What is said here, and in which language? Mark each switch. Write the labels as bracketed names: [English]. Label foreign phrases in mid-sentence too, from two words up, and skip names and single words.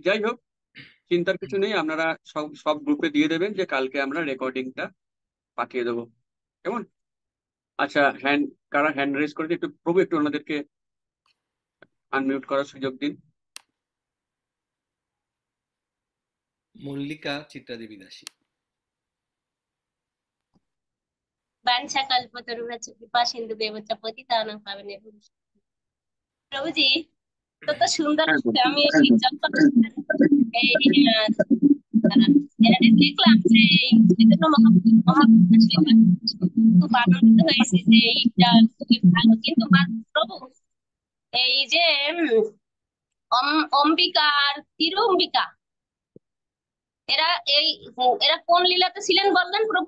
[Bangla] যাই হোক, চিন্তার কিছু নেই, আপনারা সব সব গ্রুপে দিয়ে দেবেন যে কালকে আমরা রেকর্ডিংটা পাঠিয়ে দেবো, কেমন? আচ্ছা, কারা [English] hand raise [Bangla] করেছে, একটু প্রভু একটু ওনাদেরকে আনমিউট করার সুযোগ দিন। মল্লিকা চিত্রাদেবী দাসী। [Sanskrit] वाञ्छाकल्पतरुभ्यश्च कृपा सिन्धुभ्यश्च पतितानां पावनेभ्यो। [Bangla] প্রভু জী, তত সুন্দর হ্যাঁ লাগছে। আমি এই যখন এই দেখলাম যে এই চৈতন্য মহাপ্রকাশ লীলা, খুব আনন্দিত হয়েছি যে এইটা খুবই ভালো। কিন্তু প্রভু, এই যে অম্বিকা আর তিরম্বিকা, এরা এই এরা কোন লীলাতে ছিলেন বললেন প্রভু?